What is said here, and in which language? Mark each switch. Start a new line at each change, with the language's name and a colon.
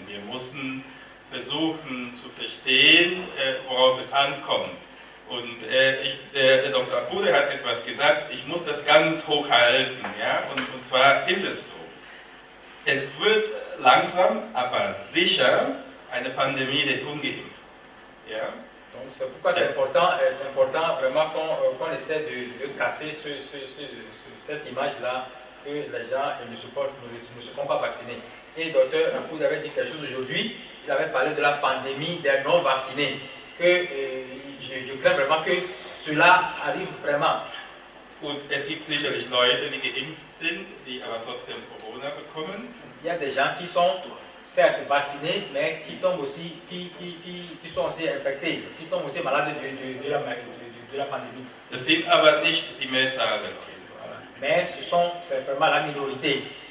German: Wir mussten versuchen zu verstehen, worauf es ankommt. Und der Dr. Akoude hat etwas gesagt, ich muss das ganz hoch halten. Ja? Und zwar ist es so. Es wird langsam, aber sicher eine Pandemie der Ungeimpften. Ja?
French: Donc c'est pourquoi c'est important vraiment qu'on essaie de casser cette image-là que les gens ne se font pas vacciner. Et le docteur Akoude avait dit quelque chose aujourd'hui, il avait parlé de la pandémie des non-vaccinés, que je crains vraiment que cela arrive vraiment.
German: Und es gibt sicherlich Leute, die geimpft sind, die aber trotzdem Corona bekommen.
French: Il y a des gens qui sont certes vaccinés, mais qui tombent aussi, qui sont aussi infectés, qui tombent aussi malades de la pandémie.
German: Das sind aber nicht die Mehrzahl der Leute.
French: Mais c'est vraiment la minorité.